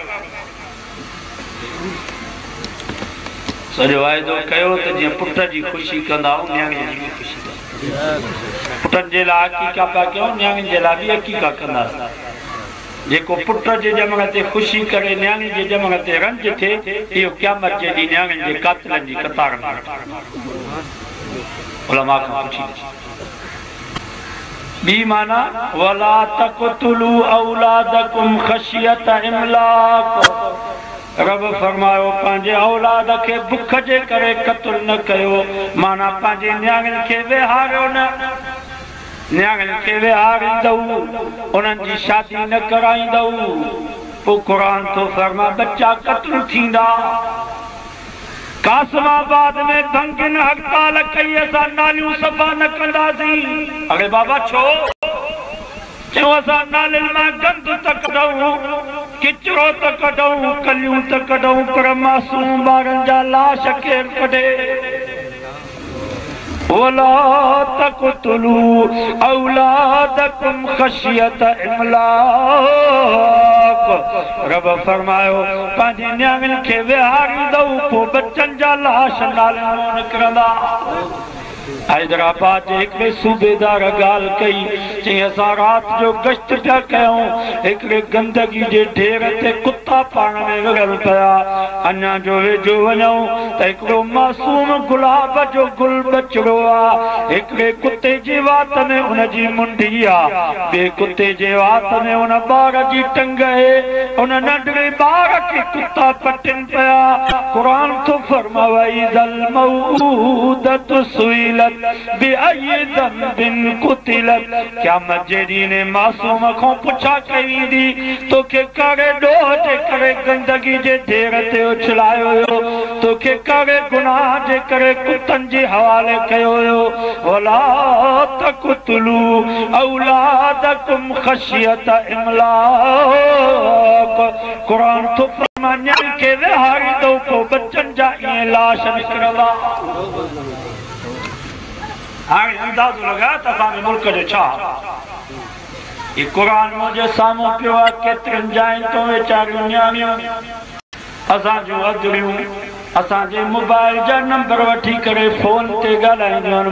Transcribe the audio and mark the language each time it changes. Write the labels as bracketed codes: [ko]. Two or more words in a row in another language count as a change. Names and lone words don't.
[sd] सॼो वाइदो कयो त जीअं पुट जी ख़ुशी कंदा न्याणीअ जी ख़ुशी पुटनि जे लाइ अक़ीक़ा पिया कयूं न्याणी जे लाइ बि अक़ीक़ा कंदासीं जेको पुट जे ॼमण ते ख़ुशी करे न्याणी जे ॼमण ते रंज थिए इहो क़यामत जे ॾींहुं न्याणियुनि जे कातिलनि जी कतार में उलमा खां पुछी ॿी माना [ar] ولا تقتلوا أولادكم خشية إملاق [sd] रब फरमायो पंहिंजे औलाद खे बुख जे करे क़त्ल न कयो माना पंहिंजे न्याणियुनि खे विहारियो न न्याणियुनि खे विहारींदव उन्हनि जी शादी न कराईंदव पोइ क़ुर थो फरमा बच्चा क़त्ल थींदा कासमाबाद में भंगिन हड़ताल कई असां नालियूं सफ़ा न कंदासीं अरे बाबा छो चयो असां नालियुनि मां गंद त कढूं किचरो त कढूं कलियूं त कढूं पर मासूम ॿारनि जा लाश केरु कढे [ar] ولا تقتلوا أولادكم خشية إملاق [sd] रब फरमायो पंहिंजी न्याणियुनि खे विहारींदव पोइ बच्चनि जा लाश नालियुनि मां निकिरंदा हैदराबाद जे हिकिड़े सूबेदार ॻाल्हि कई चई असां राति जो गश्त पिया कयूं हिकिड़े गंदगी जे ढेर ते कुता पाण में विढ़ल पिया अञा जो वेझो वञूं त हिकिड़ो मासूम गुलाब जो गुल बचिड़ो आहे हिकिड़े कुते जी वात में उनजी मुंडी आहे ॿिए कुते जे वात में उन ॿार जी टंग आहे उन नंढड़े ॿार खे कुता पटनि पिया क़ुर थो फरमाए [ar] وإذا الموءودة سئلت بأي ذنب قتلت [sd] क़यामत जे ॾींहुं मासूम खां पुछा कई वेंदी तोखे करे ॾोह जे करे गंदगी जे ढेर ते उछलायो हुयो तोखे करे गुनाह जे करे कुतनि जे हवाले कयो हुयो [ar] ولا تقتلوا أولادكم خشية إملاق [sd] क़ुर थो न्याणी खे विहारींदो पोइ बचनि जा ईअं लाश निकिरंदा। हाणे अंदाज़ो लॻायो त असांजे मुल्क जो छा ही क़ुरान मुंहिंजे साम्हूं पियो आहे। केतिरनि जायुनि तो वेचारियूं न्याणियूं असां जूं अधरियूं असांजे मोबाइल जा नंबर वठी करे फोन ते ॻाल्हाईंदियूं आहिनि।